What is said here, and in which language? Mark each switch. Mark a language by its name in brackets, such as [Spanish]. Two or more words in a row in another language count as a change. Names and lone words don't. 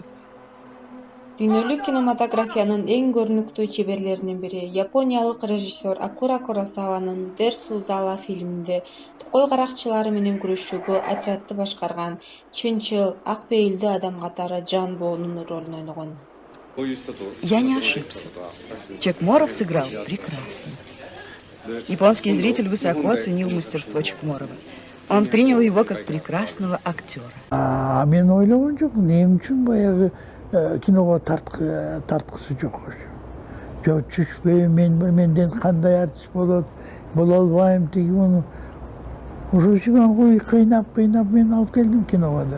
[Kyrgyz] Дүйнөлүк кинематографиянын эң көрүнүктүү чеберлеринин бири япониялык режиссер Акира Куросаванын Дерсу-Зала фильминде токой каракчылары менен күрөшүүгө отрядты башкарган чынчыл, ак пейилдүү адам катары Жан Боонун ролун ойногон. [Russian] Я не ошибся. Чокморов сыграл прекрасно. Японский зритель высоко оценил мастерство Чокморова. Он принял его как прекрасного актера. [Kyrgyz] Мен ойлогон жокмун, эмне үчүн баягы киного тарткысы жок. Жок түшпөйм, менден кандай артист болот, боло албайм тиги муну. Ошол үчүн кыйнап мен алып келдим киного да.